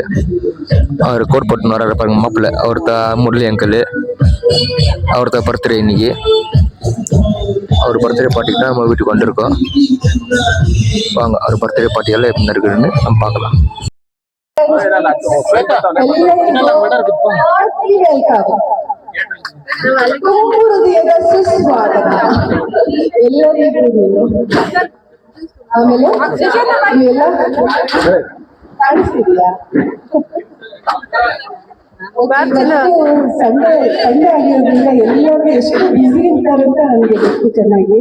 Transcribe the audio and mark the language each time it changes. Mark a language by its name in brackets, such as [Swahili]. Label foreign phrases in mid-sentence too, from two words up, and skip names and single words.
[Tamil] அவர் கோட் போட்டுன்னு வர்றாரு பாருங்க, மாப்பிள்ளை. அவர் தான் முரளி அங்கிள். அவர் தான் பர்த்டே இன்னைக்கு. அவர் பர்த்டே பார்ட்டிக்கு தான் நம்ம வீட்டுக்கு வந்திருக்கோம். வாங்க அவர் பர்த்டே பார்ட்டியெல்லாம் எப்படி இருக்குதுன்னு நம்ம பார்க்கலாம். [Kannada] ಆಮೇಲೆ ಸಂಡೇ ಆಗಿರೋದ್ರಿಂದ ಎಲ್ಲರೂ ಎಷ್ಟು ಬಿಸಿ ಇರ್ತಾರೆ ಅಂತ ನನಗೆ ಗೊತ್ತು ಚೆನ್ನಾಗಿ.